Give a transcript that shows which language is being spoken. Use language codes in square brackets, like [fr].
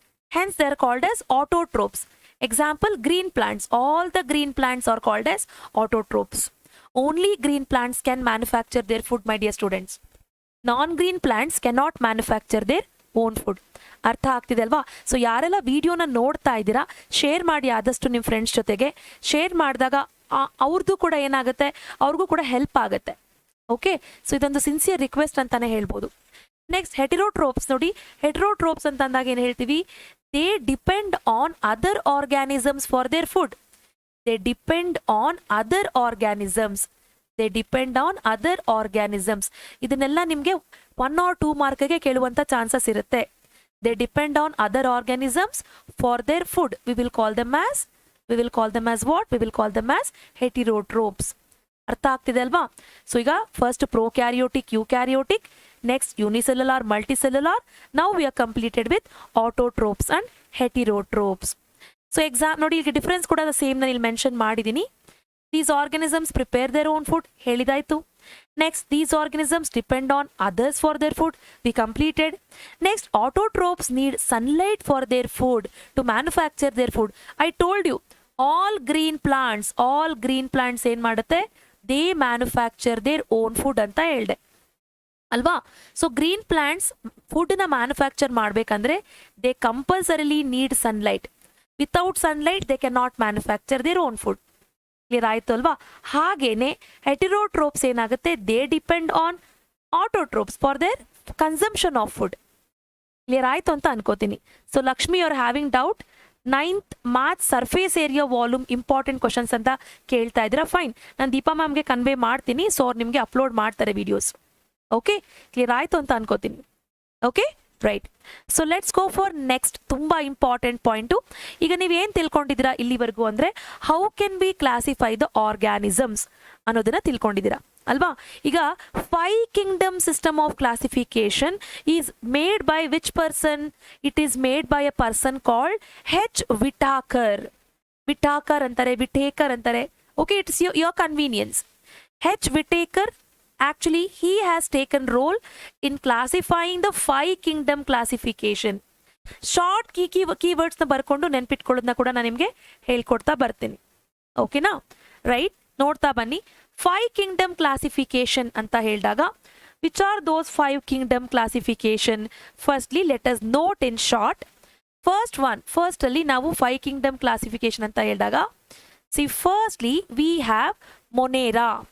[en] Hence they are called as autotrophs. Example, green plants. All the green plants are called as autotrophs. Only green plants can manufacture their food, my dear students. Non green plants cannot manufacture their own food. [kn] ಅರ್ಥ ಆಗ್ತಿದೆ ಅಲ್ವಾ? So ಯಾರೆಲ್ಲ ವಿಡಿಯೋನ ನೋಡ್ತಾ ಇದ್ದೀರಾ share ಮಾಡಿ ಆದಷ್ಟು ನಿಮ್ಮ ಫ್ರೆಂಡ್ಸ್ ಜೊತೆಗೆ. ಶೇರ್ ಮಾಡಿದಾಗ ಅವ್ರದ್ದು ಕೂಡ ಏನಾಗುತ್ತೆ, ಅವ್ರಿಗೂ ಕೂಡ ಹೆಲ್ಪ್ ಆಗುತ್ತೆ. ಓಕೆ, ಸೊ ಇದೊಂದು ಸಿನ್ಸಿಯರ್ ರಿಕ್ವೆಸ್ಟ್ ಅಂತಾನೆ ಹೇಳ್ಬೋದು. ನೆಕ್ಸ್ಟ್ ಹೆಟಿರೋಟ್ರೋಪ್ಸ್ ನೋಡಿ. [en] heterotrophs [kn] ಅಂತ ಅಂದಾಗ ಏನು ಹೇಳ್ತೀವಿ? [en] They depend on other organisms for their food. They depend on other organisms. They depend on other organisms. [kn] ಇದನ್ನೆಲ್ಲ ನಿಮಗೆ 1 or 2 ಮಾರ್ಕ್ಗೆ ಕೇಳುವಂತ ಚಾನ್ಸಸ್ ಇರುತ್ತೆ. [en] They depend on other organisms for their food. We will call them as what? We will call them as heterotrophs. [kn] ಅರ್ಥ ಆಗ್ತಿದೆ ಅಲ್ವಾ? [en] So ಈಗ first prokaryotic, eukaryotic, next unicellular, multicellular. Now we are completed with autotrophs and heterotrophs. [kn] So exam ನೋಡಿ, ಈಗ difference ಕೂಡ same ನಾನು ಇಲ್ಲಿ mention ಮಾಡಿದ್ದೀನಿ. [en] These organisms prepare their own food, [kn] ಹೇಳಿದಾಯ್ತು. [en] Next, these organisms depend on others for their food, we completed. Next, autotrophs need sunlight for their food to manufacture their food. I told you, all green plants [kn] ಏನ್ ಮಾಡುತ್ತೆ? [en] They manufacture their own food [kn] ಅಂತ ಹೇಳ್ದೆ ಅಲ್ವಾ? [en] So green plants ಫುಡ್ನ manufacture ಮಾಡಬೇಕಂದ್ರೆ they compulsorily need sunlight. Without sunlight they can not manufacture their own food. [kn] Clear ಆಯ್ತು ಅಲ್ವಾ? ಹಾಗೇನೆ ಹೆಟಿರೋಟ್ರೋಪ್ಸ್ ಏನಾಗುತ್ತೆ? [en] They depend on autotrophs for their consumption of food. [kn] Clear ಆಯ್ತು ಅಂತ ಅನ್ಕೋತೀನಿ. [en] So Lakshmi are having doubt. 9th maths surface area volume important questions [kn] ಅಂತ ಕೇಳ್ತಾ ಇದ್ದೀರಾ. ಫೈನ್, ನಾನು ದೀಪಾ ಮ್ಯಾಮ್ಗೆ ಕನ್ವೆ ಮಾಡ್ತೀನಿ. ಸೊ ಅವ್ರು ನಿಮಗೆ ಅಪ್ಲೋಡ್ ಮಾಡ್ತಾರೆ ವಿಡಿಯೋಸ್. ಓಕೆ, ಕ್ಲಿಯರ್ ಆಯ್ತು ಅಂತ ಅನ್ಕೋತೀನಿ. Okay, right. [en] So let's go for next. [kn] ತುಂಬಾ ಇಂಪಾರ್ಟೆಂಟ್ ಪಾಯಿಂಟು. ಈಗ ನೀವೇನು ತಿಳ್ಕೊಂಡಿದ್ದೀರಾ ಇಲ್ಲಿವರೆಗೂ ಅಂದರೆ [en] how can be classify the organisms [kn] ಅನ್ನೋದನ್ನ ತಿಳ್ಕೊಂಡಿದ್ದೀರಾ ಅಲ್ವಾ? [en] ಈಗ 5 kingdom system of classification is made by which person? It is made by a person called H Whittaker. [kn] Whittaker ಅಂತಾರೆ, Whittaker ಅಂತಾರೆ. [en] Okay, it's your convenience. H Whittaker actually he has taken role in classifying the 5 kingdom classification. [kn] Short keywords ನ ಬರ್ಕೊಂಡು ನೆನ್ಪಿಟ್ಕೊಳ್ಳೋದನ್ನ ಕೂಡ ನಾನು ನಿಮಗೆ ಹೇಳ್ಕೊಡ್ತಾ ಬರ್ತೀನಿ. ಓಕೆನಾ? [en] right, [kn] ನೋಡ್ತಾ ಬನ್ನಿ. [en] 5 kingdom classification [kn] ಅಂತ ಹೇಳಿದಾಗ [en] Which are those 5 kingdom classification? Firstly let us note in short. [kn] First ಅಲ್ಲಿ ನಾವು 5 ಕಿಂಗ್ಡಮ್ ಕ್ಲಾಸಿಫಿಕೇಶನ್ ಅಂತ ಹೇಳಿದಾಗ [en] See firstly we have monera.